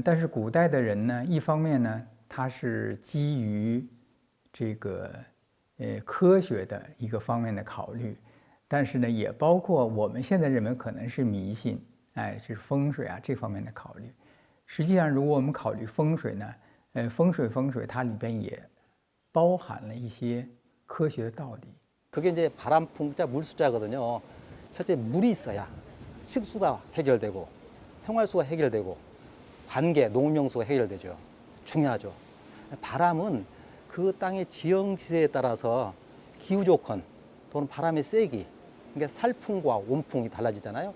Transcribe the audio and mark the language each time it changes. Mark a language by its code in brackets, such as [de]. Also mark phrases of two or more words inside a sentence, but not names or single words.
[zh] 但是古代的人呢，一方面呢，他是基于科学的一个方面的考虑，但是呢，也包括我们现在认为可能是迷信。是风水啊这方面的考虑。实际上，如果我们考虑风水呢，风水它里边也包含了一些科学的道理。 [ko] 그게 이제 바람풍자 물수자거든요. 첫째 물이 있어야 식수가 해결되고 생활수가 해결되고 관계, 농업용수가 해결되죠. 중요하죠. 바람은 그 땅의 지형지세에 따라서 기후 조건 또는 바람의 세기, 그러니까 살풍과 온풍이 달라지잖아요.